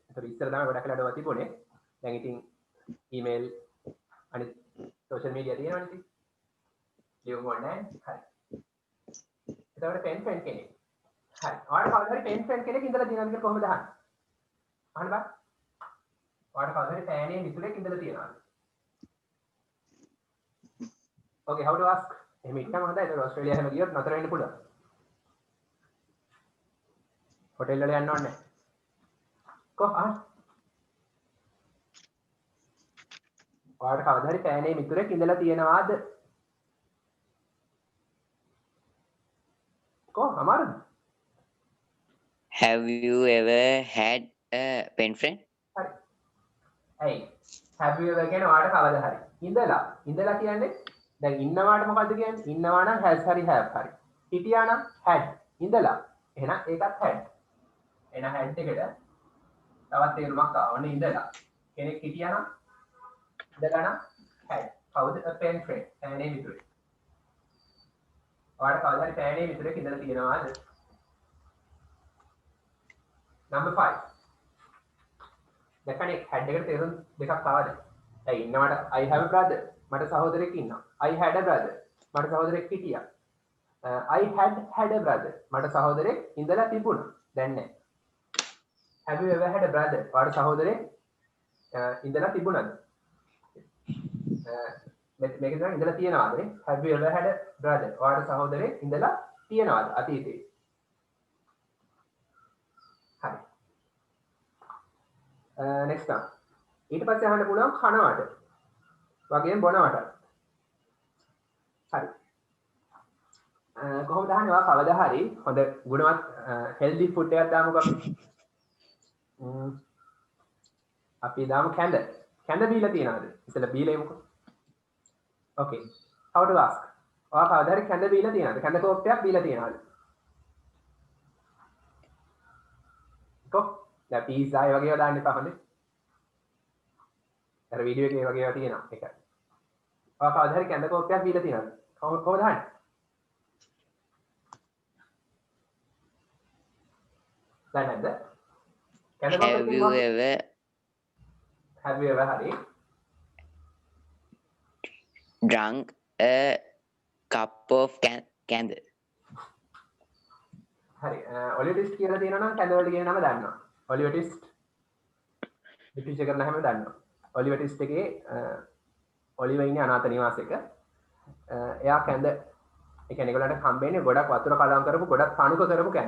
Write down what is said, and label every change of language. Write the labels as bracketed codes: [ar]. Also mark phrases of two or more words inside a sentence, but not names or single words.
[si] ඒතර ඉස්සර තමයි ගොඩක් වෙලාවට ඔය තිබුණේ. දැන් ඉතින් ඊමේල් අනිත් [en] social media [si] තියෙනවනේ ඉතින්. ලියුම් ඕනේ නැහැ. හරි. එතකොට [en] pen friend [si] කෙනෙක්. හරි. ඔයාලට කවදා හරි [en] pen friend [si] කෙනෙක් ඉඳලා තියෙනවද කියලා කොහොමද අහන්නේ? අහන්න බෑ. ඔයාලට කවදා හරි පෑනේ මිතුරෙක් ඉඳලා තියෙනවද? [en] Okay, how to ask? [si] එහෙම ඉන්නම හොඳයි. ඒක ඕස්ට්‍රේලියාව හැම ගියොත් නතර වෙන්න පුළුවන්. හොටෙල් වල යන්න ඕනේ. කොහොමද? ඔයාලට කවදා හරි පෑනේ මිතුරෙක් ඉඳලා තියෙනවද? අමාරුද? [en] Have you ever had a pen friend? [si] හරි. ඇයි? [en] have you ever [si] කියන්නේ ඔයාලට කවදා හරි. ඉඳලා කියන්නේ දැන් ඉන්නවාට මොකද්ද කියන්නේ? ඉන්නවා නම් has හරි have හරි. හිටියා නම් had. ඉඳලා. එහෙනම් ඒකත් had. එහෙනම් had එකට තවත් තේරුමක් ආවනේ ඉඳලා. කෙනෙක් හිටියා නම් ඉඳලා නම් had. කවුද? [en] a pen friend. [si] පෑනේ මිතුරෙක්. ඔයාලට කවදා හරි පෑනේ මිතුරෙක් ඉඳලා තියෙනවද? Number 5. දැන් කනේ had එකට තේරුම් දෙකක් ආවද? දැන් ඉන්නවට [en] I have a brother. [si] මට සහෝදරයෙක් ඉන්නවා. [en] I had a brother. [si] මට සහෝදරයෙක් හිටියා. [en] I had a brother. [si] මට සහෝදරයෙක් ඉඳලා තිබුණා. දැන් නැහැ. [en] Have you ever had a brother? [si] ඔයාට සහෝදරයෙක් ඉඳලා තිබුණාද? මේක තමයි ඉඳලා තියනවාද නේ? [en] Have you ever had a brother? [si] ඔයාට සහෝදරයෙක් ඉඳලා තියනවාද අතීතේ? [en] හරි. next one. [si] ඊට පස්සේ අහන්න පුළුවන් කනවට. වගේම බොනවට. හරි. කොහොමද අහන්නේ? ඔයා කවදා හරි හොඳ ගුණවත් [en] healthy food [si] එකක් දාමුකෝ අපි. අපි දාමු කැඳ. කැඳ බීලා තියනවාද? ඉතල බීලා එමුකෝ. [en] Okay. How to ask? [si] ඔයා කවදා හරි කැඳ බීලා තියනවාද? කැඳ කෝප්පයක් බීලා තියනවාද? දැන් පීසා ඒ වගේ ඒවා දාන්න එපා හොඳේ. අර වීඩියෝ එකේ ඒ වගේ ඒවා තියෙනවා ඒකයි. ඔයා කවදා හරි කැඳ කෝප්පයක් බීලා තියෙනවද? කොහොමද අහන්නේ? දැන් නැද්ද? කැඳ කෝප්පයක් [en] have you ever [si] හරි [en] drunk a cup of candle? [si] හරි. ඔලිවර් ට්විස්ට් කියලා තියෙනවා නම් කැඳ වලට කියන නම දන්නවා. ඔලිවර් ට්විස්ට් ලිපිච කරන හැම දන්නවා. ඔලිවර් ට්විස්ට් එකේ ඔලිවර් ඉන්නේ අනාථ නිවාසයක. එයා කැඳ ඒ කියන්නේ ඒගොල්ලන්ට හම්බෙන්නේ ගොඩක් වතුර කලවම් කරපු ගොඩක් තණුක කරපු කැඳ.